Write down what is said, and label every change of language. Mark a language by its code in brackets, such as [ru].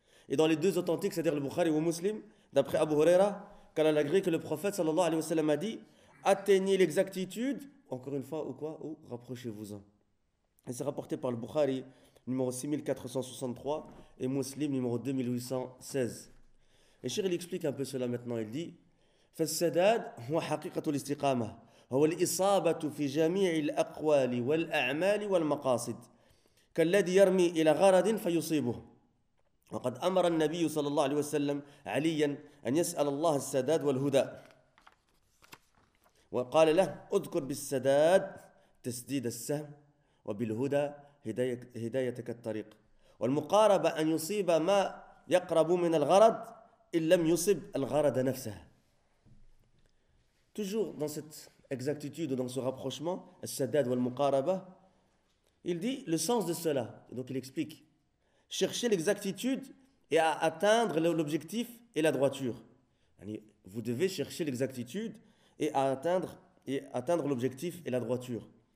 [fr] Et dans les deux authentiques, c'est-à-dire le Bukhari ou le Muslim, d'après Abu Huraira, qu'Allah l'agrée, que le prophète [ar] sallallahu alayhi wa sallam [fr] a dit: atteignez l'exactitude, encore une fois, ou quoi, ou rapprochez-vous-en. Et c'est rapporté par le Bukhari numéro 6463 et Muslim numéro 2816. Et Cheikh, il explique un peu cela maintenant. Il dit: [ar] فالسداد هو حقيقة الاستقامة هو الإصابة في جميع الأقوال والأعمال والمقاصد كالذي يرمي إلى غرض فيصيبه وقد أمر النبي صلى الله عليه وسلم عليا أن يسأل الله السداد والهدى وقال له: أذكر بالسداد تسديد السهم وبالهدى هدايتك الطريق والمقاربة أن يصيب ما يقرب من الغرض إن لم يصب الغرض نفسه. [fr] Toujours dans cette exactitude, dans ce rapprochement, [ar] as-sadad wal-muqaraba, [fr] il dit le sens de cela. Donc il explique: cherchez l'exactitude et à atteindre l'objectif et la droiture. Vous devez chercher l'exactitude et à atteindre, l'objectif et la droiture.